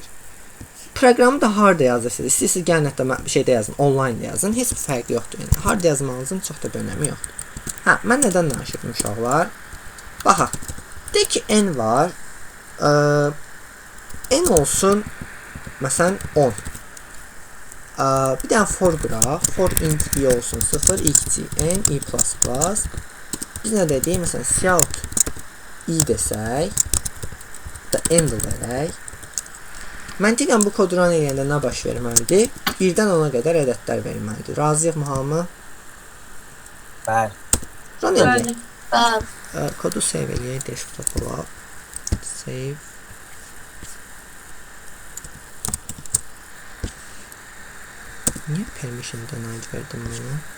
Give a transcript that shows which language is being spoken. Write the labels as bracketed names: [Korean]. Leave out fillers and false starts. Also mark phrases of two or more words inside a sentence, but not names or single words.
[Azerbaijani] Proqramı da harda yazırsınız? İstəyirsiniz gəlin hətta bir şeydə yazın, online yazın. Heç bir fərqi yoxdur. Yəni harda yazmalısınız çox da bir önəmi yoxdur. Hə, mən nədən danışırdım uşaqlar? Baxaq. Deyək ki, n var. N olsun məsələn 10. Bir dənə for qıraq. [English] For int i [Azerbaijani] olsun 0, i kiçik n, i++. Biz nə dedik? Məsələn, [English] shout i [Azerbaijani] desək da end verək. Məntiqən bu kodu run eləyəndə nə baş verməlidir? 1-dən 10-a qədər ədədlər verməlidir. Razıyıq mı hamı? Bəli. Run eləyək. Bəli. Kodu save eləyək. Desktop-a. Save. Niyə [English] permission denied [Azerbaijani] verdim bunu?